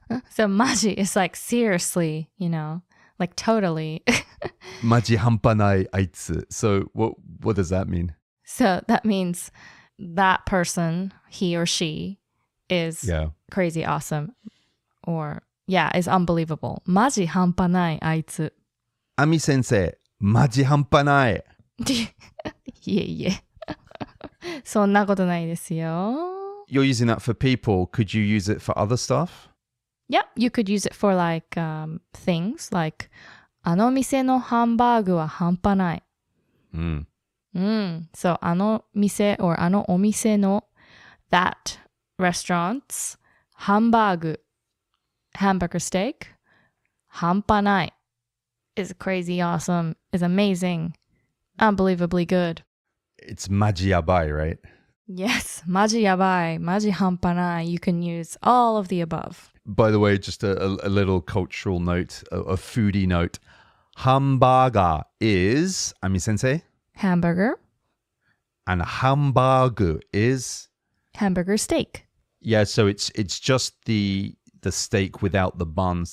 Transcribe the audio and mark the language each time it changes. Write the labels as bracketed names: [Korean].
[English] So マジ is like seriously, you know, like totally. [Japanese] マジ半端ないあいつ. [English] So what does that mean? So that means that person, he or she, is crazy awesome or is unbelievable. [Japanese] マジ半端ないあいつ. Ami sensei, マジ半端ない. いえいえ。そんなことないですよ。 [English] You're using that for people. Could you use it for other stuff? Yeah, you could use it for like things like [Japanese] あの店のハンバーグは半端ない。 [English] So あの店 or あのお店の that restaurant's ハンバーグ hamburger steak 半端ない is crazy awesome, is amazing, unbelievably good. It's マジやばい, right? [Japanese] Yes, マジやばい, マジ半端ない. [English] You can use all of the above. By the way, just a little cultural note, a foodie note. Hamburger is, Ami sensei? Hamburger. And hamburger is? Hamburger steak. Yeah, so it's just the steak without the bun.